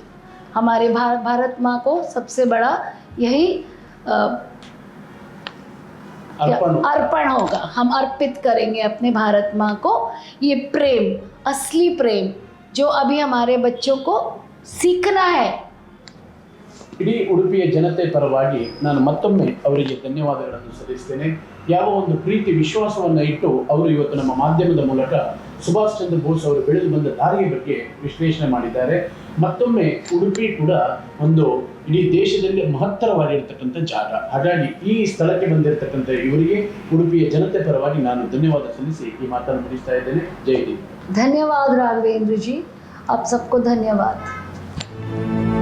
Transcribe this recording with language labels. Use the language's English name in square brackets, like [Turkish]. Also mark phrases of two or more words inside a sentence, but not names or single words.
[Hindi] हमारे भारत माँ को सबसे बड़ा यही अर्पण होगा। हम अर्पित करेंगे अपने भारत माँ को ये प्रेम, असली प्रेम जो अभी हमारे बच्चों को सीखना है। [Kannada] ಇಡೀ ಉಡುಪಿಯ ಜನತೆ ಪರವಾಗಿ ನಾನು ಮತ್ತೊಮ್ಮೆ ಅವರಿಗೆ ಧನ್ಯವಾದಗಳನ್ನು ಸಲ್ಲಿಸ್ತೇನೆ. ಯಾವ ಒಂದು ಪ್ರೀತಿ ವಿಶ್ವಾಸವನ್ನು ಇಟ್ಟು ಅವರು ಇವತ್ತು ನಮ್ಮ ಮಾಧ್ಯಮದ ಮೂಲಕ ಸುಭಾಷ್ ಚಂದ್ರ ಬೋಸ್ ಅವರು ಬೆಳೆದು ಬಂದ ದಾರಿಯ ಬಗ್ಗೆ ವಿಶ್ಲೇಷಣೆ ಮಾಡಿದ್ದಾರೆ. ಮತ್ತೊಮ್ಮೆ ಉಡುಪಿ ಕೂಡ ಒಂದು ಇಡೀ ದೇಶದಲ್ಲಿ ಮಹತ್ತರವಾಗಿರ್ತಕ್ಕಂಥ ಜಾಗ. ಹಾಗಾಗಿ ಈ ಸ್ಥಳಕ್ಕೆ ಬಂದಿರತಕ್ಕಂಥ ಇವರಿಗೆ ಉಡುಪಿಯ ಜನತೆ ಪರವಾಗಿ ನಾನು ಧನ್ಯವಾದ ಸಲ್ಲಿಸಿ ಈ ಮಾತನ್ನು ಮುಗಿಸ್ತಾ ಇದ್ದೇನೆ. ಜೈ ಹಿಂದ್. [Hindi] धन्यवाद राघवेंद्र जी, आप सबको धन्यवाद.